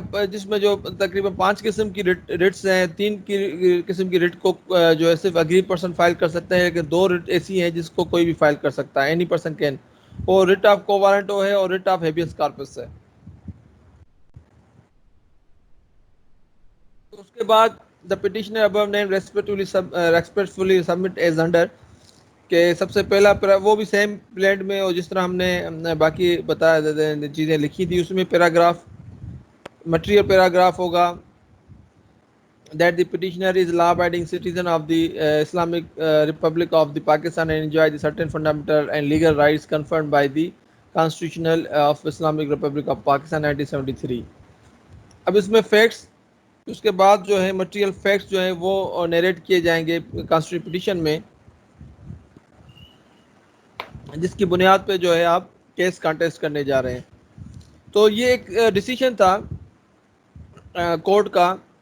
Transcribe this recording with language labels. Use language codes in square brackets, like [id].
[ur] جس میں جو تقریباً 5 قسم کی ریٹس ہیں. 3 قسم کی ریٹ کو جو ہے صرف اگری پرسن فائل کر سکتے ہیں لیکن 2 ریٹ ایسی ہیں جس کو کوئی بھی فائل کر سکتا ہے. [en] Any person can. [ur] اور ریٹ آف کو وارنٹو ہے اور ریٹ آف ہیبیس کارپس ہے. اس کے بعد [en] the petitioner above named respectfully submit as under [ur] کہ سب سے پہلا وہ بھی سیم پلیٹ میں اور جس طرح ہم نے باقی بتایا چیزیں لکھی تھی اس میں پیراگراف مٹیریل پیراگراف ہوگا [en] that the petitioner is law abiding citizen of the Islamic Republic of the Pakistan and enjoy the certain fundamental and legal rights conferred by the Constitutional of Islamic Republic of Pakistan 1973. [ur] اب اس میں facts اس کے بعد جو ہے material facts جو ہیں وہ narrate کیے جائیں گے کانسٹیٹیوشن پٹیشن میں جس کی بنیاد پہ جو ہے آپ کیس کانٹیسٹ کرنے جا رہے ہیں. تو یہ ایک ڈیسیجن تھا کورٹ کا